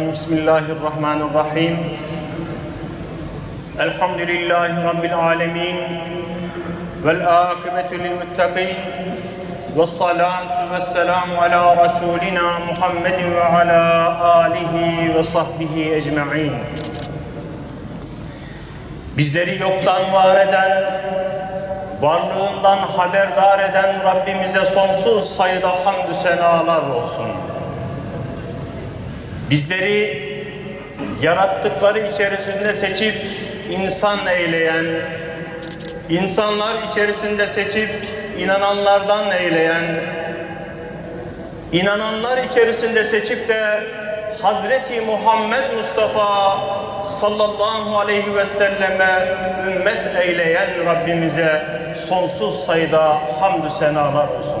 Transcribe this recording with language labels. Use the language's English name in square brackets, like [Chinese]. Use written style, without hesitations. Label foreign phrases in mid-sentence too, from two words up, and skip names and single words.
[Arabic] بسم الله الرحمن الرحيم. الحمد لله رب العالمين والعاقبة للمتقين والصلاة والسلام على رسولنا محمد وعلى آله وصحبه ecmaîn. [Turkish] Bizleri yoktan var eden, varlığından haberdar eden Rabbimize sonsuz sayıda hamdü senalar olsun. Bizleri yarattıkları içerisinde seçip insan eyleyen, insanlar içerisinde seçip inananlardan eyleyen, inananlar içerisinde seçip de Hazreti Muhammed Mustafa [Arabic] صلى الله عليه وسلم [Turkish] ümmet eyleyen Rabbimize sonsuz sayıda hamdü senalar olsun.